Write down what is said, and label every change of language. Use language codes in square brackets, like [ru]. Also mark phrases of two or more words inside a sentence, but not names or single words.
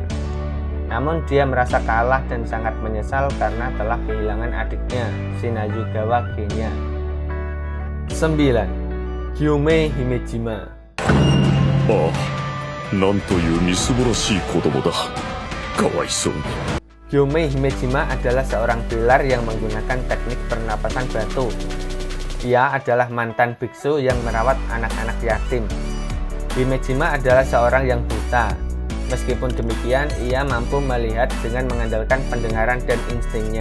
[id] Namun dia merasa kalah dan sangat menyesal karena telah kehilangan adiknya, Shinjugawa Genya. 9. Gyume Himejima. [ja] ああ、なんというみすぼらしい子供だ。かわいそうに。 [id] Gyume Himejima adalah seorang pilar yang menggunakan teknik pernapasan batu. Ia adalah mantan biksu yang merawat anak-anak yatim. Himejima adalah seorang yang buta. Meskipun demikian, ia mampu melihat dengan mengandalkan pendengaran dan instingnya.